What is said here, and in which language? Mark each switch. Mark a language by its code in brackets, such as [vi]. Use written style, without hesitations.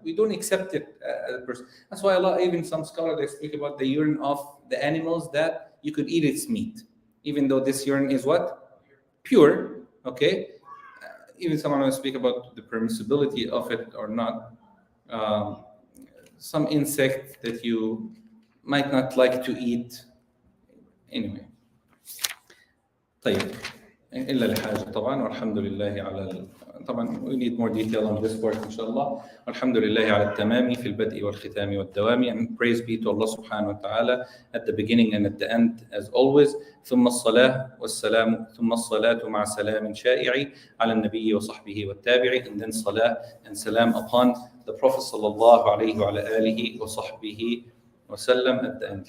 [en] We don't accept it as a person. That's why Allah, even some scholars, they speak about the urine of the animals that you could eat its meat, even though this urine is what? Pure. Okay, even someone will speak about the permissibility of it or not. Some insect that you might not like to eat. Anyway. طيب. [ar] إلا لحاجة طبعا والحمد لله على طبعا [en] we need more detail on this part [ar] إن شاء الله. والحمد لله على التمام في البدء والختام والدوام, [en] and praise be to Allah subhanahu wa ta'ala at the beginning and at the end as always. [ar] ثم الصلاة والسلام ثم الصلاة مع سلام شائع على النبي وصحبه والتابع, [en] and then salah and salam upon the Prophet sallallahu alayhi wa alihi wa sahbihi wa sallam at the end.